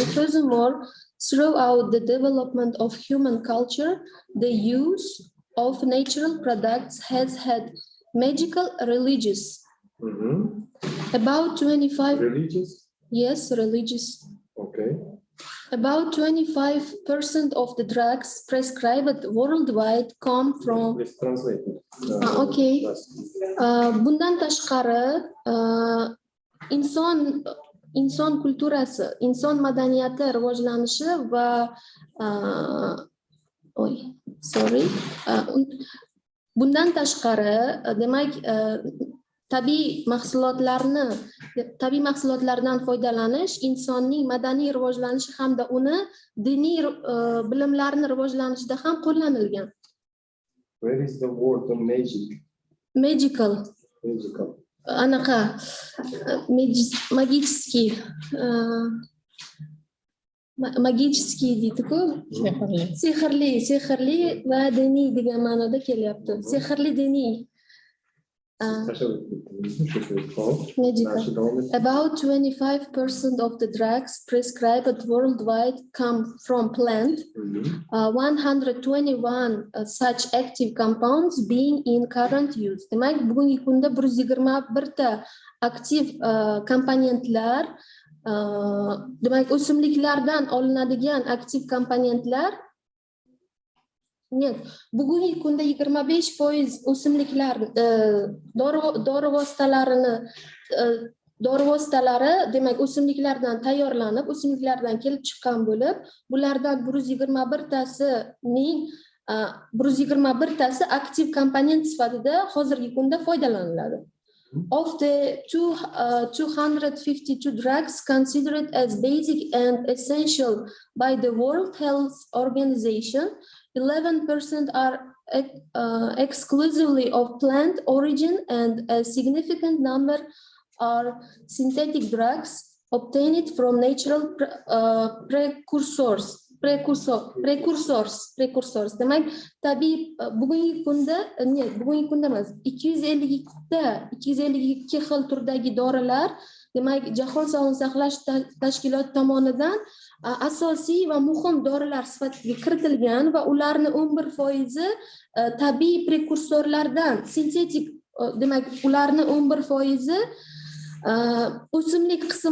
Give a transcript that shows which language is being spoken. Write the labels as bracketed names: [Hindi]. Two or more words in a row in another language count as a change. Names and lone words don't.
[English] Furthermore, throughout the development of human culture, the use of natural products has had magical religious. About 25. Religious? Yes, religious. Okay. About 25% of the drugs prescribed worldwide come from. Let's translate it. Okay. [Uzbek] Bundan tashqari, inson kulturasi, inson madaniyati rivojlanishi va bundan tashqari, demak, tabiiy mahsulotlardan foydalanish insonning madaniy rivojlanishi hamda uni diniy bilimlarni rivojlanishida ham qo'llanilgan. [English] Where is the word magic? Magical. [Uzbek] Anaqa magический deydi-ku. Sehrli va diniy degan ma'noda kelyapti. Sehrli diniy. [English] Magical. About 25% of the drugs prescribed worldwide come from plant, 121 such active compounds being in current use. [Uzbek] Demak, bugungi kunda 121 ta aktiv komponentlar, demak, o'simliklardan olinadigan aktiv komponentlar. Bugungi kunda 25% o'simliklar dori vositalari demak o'simliklardan tayyorlanib, o'simliklardan kelib chiqqan bo'lib, bulardan 121 tasi aktiv komponent sifatida hozirgi kunda foydalaniladi. [English] Of the 252 drugs considered as basic and essential by the World Health Organization, 11% are exclusively of plant origin, and a significant number are synthetic drugs obtained from natural precursors. [Uzbek] Demak, tabiiy bugungi kunda emas, 252 xil turdagi dorilar, demak, Jahon Sog'liqni saqlash tashkiloti tomonidan asosiy va muhim dorilar sifatida kiritilgan va ularni 11% tabiiy prekursorlardan, sintetik, demak, ularni 11% o'simlik